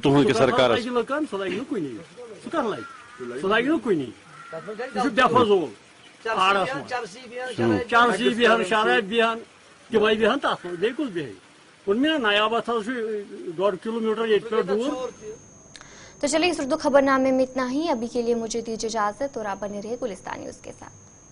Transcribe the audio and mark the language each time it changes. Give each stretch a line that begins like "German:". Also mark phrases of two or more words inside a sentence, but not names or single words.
Kashmiri: تُہُنٛد سرکارس لگہِ لُکن سُہ لگہِ نہٕ کُنی سُہ کر لگہِ سُہ لگہِ نہٕ کُنی یہِ چھُ بے فضوٗل آڑس منٛز چرسی بیہن شرٲبۍ بیہن تِمے بیہن تتھ منٛز بیٚیہِ کُس بیٚہہِ ووٚن مےٚ نا نیابت حظ چھُ 1.5 کلومیٖٹر ییٚتہِ پٮ۪ٹھ دوٗر.
Urdu: تو چلیے اس اردو خبر نامے میں اتنا ہی. ابھی کے لیے مجھے دیجیے اجازت اور آپ بنے رہے گلستان نیوز کے ساتھ.